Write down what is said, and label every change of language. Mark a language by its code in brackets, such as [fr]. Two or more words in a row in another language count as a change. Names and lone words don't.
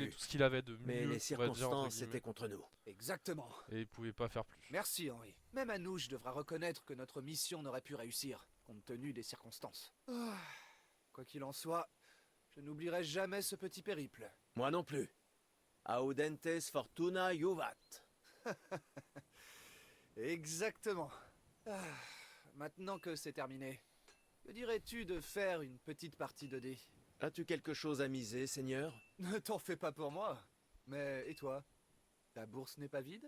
[fr] pu. tout ce qu'il avait de mieux, Mais les on va dire, entre circonstances guillemets. étaient contre nous. Exactement. Et il pouvait pas faire plus. Merci, Henri. Même Anouche devra reconnaître que notre mission n'aurait pu réussir, compte tenu des circonstances. Ah, quoi qu'il en soit, je n'oublierai jamais ce petit périple. Moi non plus. [la] Audentes fortuna juvat. [fr] Exactement. Ah, maintenant que c'est terminé, que dirais-tu de faire une petite partie de dés? As-tu quelque chose à miser, Seigneur? Ne t'en fais pas pour moi. Mais et toi? Ta bourse n'est pas vide?